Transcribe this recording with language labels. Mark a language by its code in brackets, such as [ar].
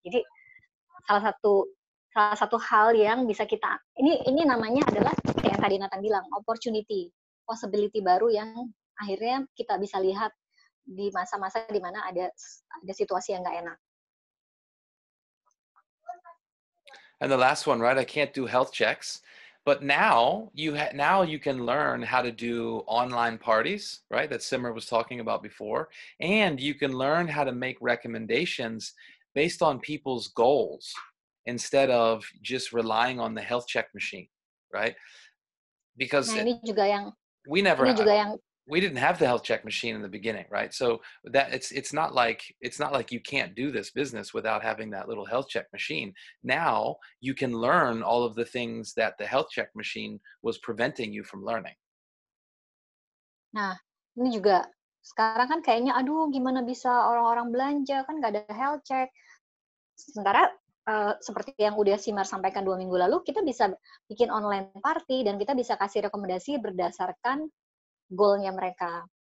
[id] Jadi salah satu hal yang bisa kita, ini namanya adalah kayak yang tadi Nathan bilang, opportunity, possibility baru yang akhirnya kita bisa lihat di masa-masa di mana ada situasi yang nggak enak. [en] And the last one, right? I can't do health checks, but now you can learn how to do online parties, right? That Simmer was talking about before, and you can learn how to make recommendations based on people's goals instead of just relying on the health check machine, right? Because [id] nah, ini juga yang [en] we never [id] Ini juga yang [en] we didn't have the health check machine in the beginning, right? So that it's not like you can't do this business without having that little health check machine. Now you can learn all of the things that the health check machine was preventing you from learning. [id] Nah, ini juga sekarang kan kayaknya, aduh gimana bisa orang-orang belanja, kan nggak ada health check. Sementara seperti yang udah Simar sampaikan 2 minggu lalu, kita bisa bikin online party dan kita bisa kasih rekomendasi berdasarkan goal-nya mereka.